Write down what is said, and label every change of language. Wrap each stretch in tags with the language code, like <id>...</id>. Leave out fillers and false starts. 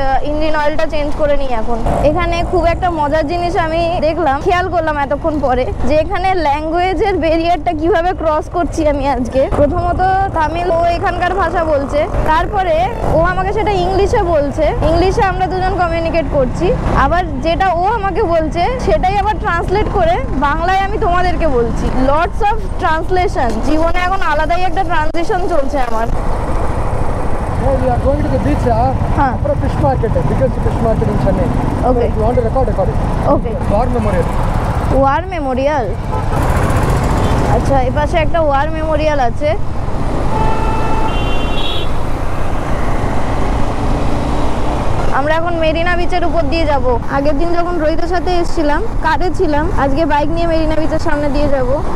<bn>Engine অয়েলটা change করে নিই এখন এখানে খুব একটা মজার জিনিস আমি দেখলাম খেয়াল করলাম এতক্ষণ পরে যে এখানে ল্যাঙ্গুয়েজের ব্যারিয়ারটা কিভাবে ক্রস করছি আমি আজকে প্রথমত তামিল ও এখানকার ভাষা বলছে তারপরে ও আমাকে সেটা ইংলিশে বলছে ইংলিশে আমরা দুজন কমিউনিকেট করছি আবার যেটা ও আমাকে বলছে সেটাই আবার ট্রান্সলেট করে বাংলায় আমি তোমাদেরকে বলছি</bn> <en>lots of translation</en> <bn>জীবনে এখন আলাদাই একটা ট্রানজিশন চলছে আমার</bn> <en>Oh, we are going to the beach, Huh. for a fish market, biggest fish market in Chennai. Okay. So, if you want to record it. Okay War memorial.</en> <bn>War Memorial আচ্ছা এই পাশে একটা war Memorial আছে আমরা এখন মেরিনা বিচের উপর দিয়ে যাব আগের দিন যখন রোহিতের সাথে এসেছিলাম কারে ছিলাম আজকে বাইক নিয়ে মেরিনা বিচের সামনে দিয়ে যাব</bn>